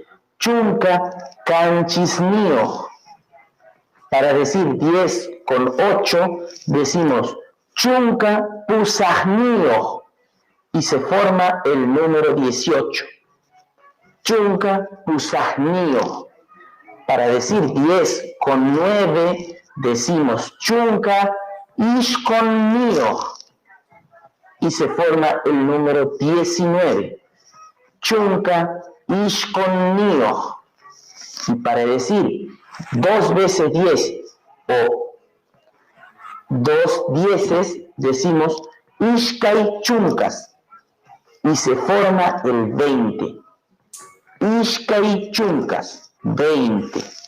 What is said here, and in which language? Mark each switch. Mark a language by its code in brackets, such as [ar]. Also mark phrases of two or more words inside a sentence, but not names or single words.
[qu] Chunka kanchisnio. [es] Para decir 10 con 8, decimos [qu] chunka pusajnio [es] y se forma el número 18. [qu] Chunka pusajnio. [es] Para decir 10 con 9, decimos [qu] chunka ishkonnio [es] y se forma el número 19. [qu] Chunka ishkonnio. [es] Y para decir 2 veces 10 o 2 dieces, decimos [qu] ishkai chunkas [es] y se forma el 20. [qu] Ishkai chunkas, 20.